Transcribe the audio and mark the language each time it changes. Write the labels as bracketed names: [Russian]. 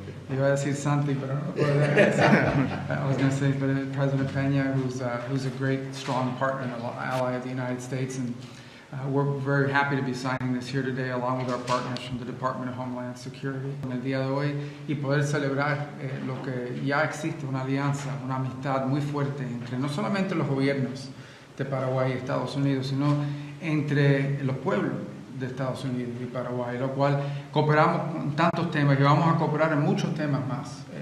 [Spanish] Iba a decir Santi, pero no puedo decir. [English] I was going to say President Peña, who's a great, strong partner and ally of the United States. And we're very happy to be signing this here today, along with our partners from the Department of Homeland Security. [Spanish] En el día de hoy, y poder celebrar lo que ya existe, una alianza, una amistad muy fuerte entre no solamente los gobiernos de Paraguay y Estados Unidos, sino entre los pueblos de Estados Unidos y Paraguay, lo cual cooperamos en tantos temas y vamos a cooperar en muchos temas más.